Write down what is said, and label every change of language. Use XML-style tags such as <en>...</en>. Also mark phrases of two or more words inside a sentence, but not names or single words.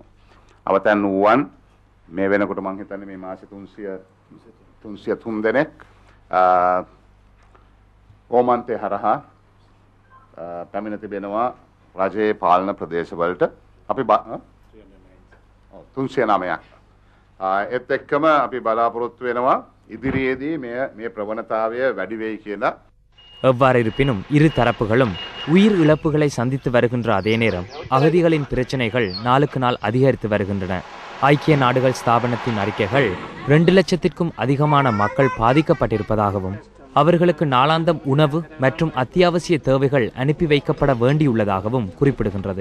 <si>අවතන් වූවන් මේ වෙනකොට මම හිතන්නේ මේ මාසෙ 303 දෙනෙක් ඕමන්තේ හරහා පැමිණ තිබෙනවා රජයේ පාලන ප්‍රදේශවලට. අපි 309ක් ඒත් එක්කම අපි බලාපොරොත්තු වෙනවා ඉදිරියේදී මේ ප්‍රවණතාවය වැඩි වෙයි කියලා.</si> <ta>எவ்வாறு இருப்பினும் இரு தரப்புகளும் உயிர் இழப்புகளை சந்தித்து வருகின்ற அதே நேரம் அகதிகளின் பிரச்சனைகள் நாளுக்கு நாள் அதிகரித்து வருகின்றன. ஐக்கிய நாடுகள் ஸ்தாபனத்தின் அறிக்கைகள் 2 லட்சத்திற்கும் அதிகமான மக்கள் பாதிக்கப்பட்டிருப்பதாகவும் அவர்களுக்கு நாளாந்தம் உணவு மற்றும் அத்தியாவசிய தேவைகள் அனுப்பி வைக்கப்பட வேண்டியுள்ளதாகவும் குறிப்பிடுகின்றது.</ta>